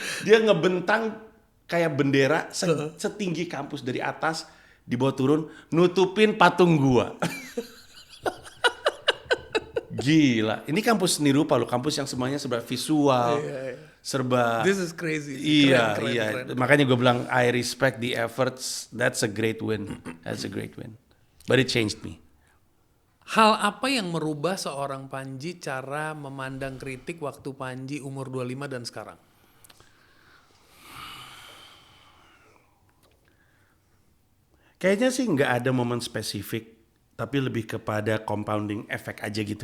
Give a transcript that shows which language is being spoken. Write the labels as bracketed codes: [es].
[id] Dia ngebentang kayak bendera setinggi kampus dari atas, dibawa turun, nutupin patung gua. Gila, ini kampus nirupa loh, kampus yang semuanya serba visual, serba. [en] This is crazy. Iya, [id] Keren. Makanya gue bilang [en] I respect the efforts. That's a great win. That's a great win. But it changed me. [id] Hal apa yang merubah seorang Panji cara memandang kritik waktu Panji umur 25 dan sekarang? Kayaknya sih nggak ada momen spesifik, tapi lebih kepada compounding effect aja gitu.